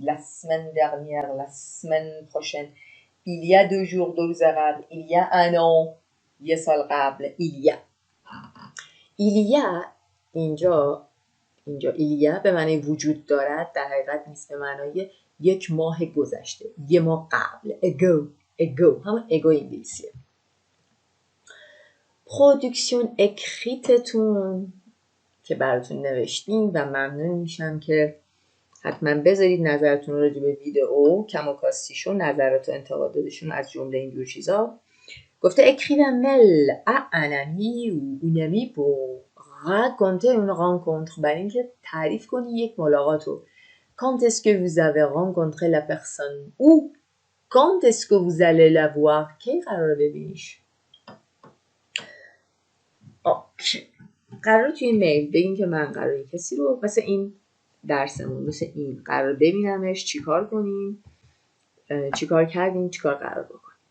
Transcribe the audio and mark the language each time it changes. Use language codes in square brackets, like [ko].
[fr] la semaine dernière, la semaine prochaine, il y a 2 jours [fa] 2 روز قبل، [fr] il y a un an [fa] 1 سال قبل، il y a اینجا il y a به معنی وجود دارد، در حقیقت نیست، به معنای 1 ماه گذشته، 1 ماه قبل. [en] ago [fa] همون ago انگلیسیه. پرودکسیون اکریتتون که براتون نوشتیم و ممنون میشم که حتما بذارید نظرتون راجع به ویدئو، کم و کاستیشون، نظرات و انتقاداتشون از جمله اینجور چیزا. گفته [fr] écrivez-mail à un ami ou une amie pour raconter une rencontre. [fa] برای اینکه تعریف کنی یک ملاقات رو. [fr] Quand est-ce que vous avez rencontré la personne ou quand est-ce que vous allez la voir. [fa] کی قراره ببینیش؟ قراره توی میل بگین که من قراره کسی رو مثل این درسمون مثل این قرار ببینمش، چیکار کنیم، چیکار کردیم، چیکار قرار بکنیم.